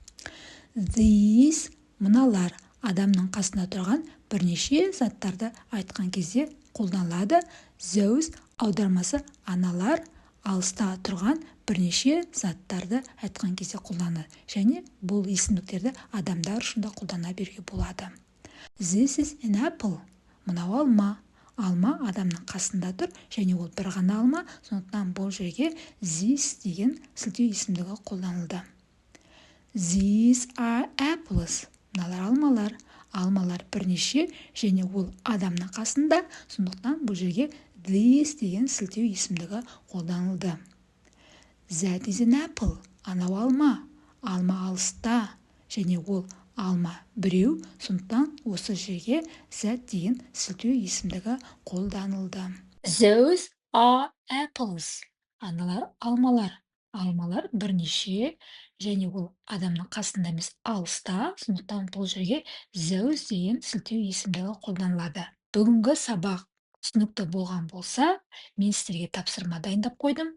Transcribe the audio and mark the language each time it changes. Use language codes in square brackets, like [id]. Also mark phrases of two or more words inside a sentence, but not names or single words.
[kk] These мыналар адамның қасында тұрған бірнеше заттарды айтқан кезде қолданылады. Those аудармасы аналар алыста тұрған бірнеше заттарды айтқан кезде қолданылады. Және бұл есімдіктерді адамдар үшін де қолдана беруге болады. [en] This is an apple. [kk] Мынау алма. Алма адамның қасында тұр, және ол бір ғана алма, сондықтан бұл жерге this деген сілтеу есімдігі қолданылды. [en] These are apples. [kk] Мыналар алмалар. Алмалар бірнеше, және ол адамның қасында, сондықтан бұл жерге this деген сілтеу есімдігі қолданылды. [en] That is an apple. [kk] Анау алма. Алма алыста, және ол алма біреу, сондықтан осы жерге that деген сілтеу есімдігі қолданылды. [en] Those are apples. [kk] Аналар алмалар. Алмалар бірнеше, және ол адамның қасында емес, алыста, сондықтан бұл жерге those деген сілтеу есімдігі қолданылады. Бүгінгі сабақ түсінікті болған болса, мен сіздерге тапсырма дайындап қойдым.